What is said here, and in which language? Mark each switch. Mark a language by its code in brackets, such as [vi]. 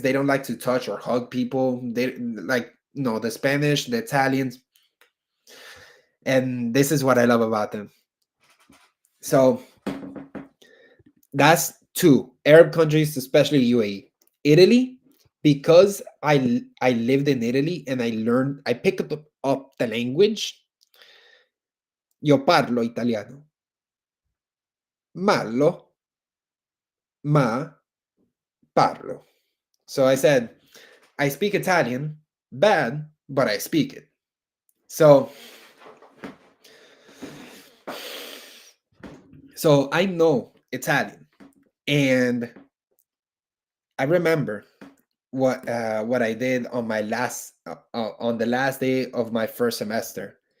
[en] They don't like to touch or hug people. They like, no, the Spanish, the Italians, and this is what I love about them. So that's two Arab countries, especially UAE. Italy, because I lived in Italy and I picked up the language. [it] Io parlo italiano, malo, ma parlo. [en] So I said, I speak Italian, bad, but I speak it. So I know Italian, and I remember what I did on my last on the last day of my first semester.